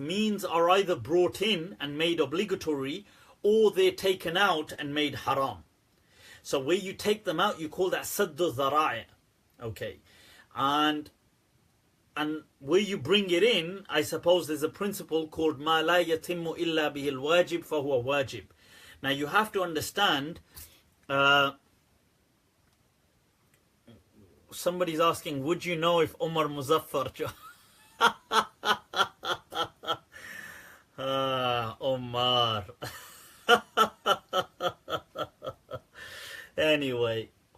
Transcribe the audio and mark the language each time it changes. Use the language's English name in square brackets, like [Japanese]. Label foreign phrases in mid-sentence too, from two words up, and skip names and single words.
[English] Means are either brought in and made obligatory, or they're taken out and made haram. So where you take them out, you call that [Arabic] سد الذرائع. [English] Okay, and where you bring it in, I suppose there's a principle called [Arabic] ما لا يتم إلا به الواجب فهو واجب. [English] Now you have to understand, somebody's asking, would you know if Umar Muzaffar Omar. Anyway.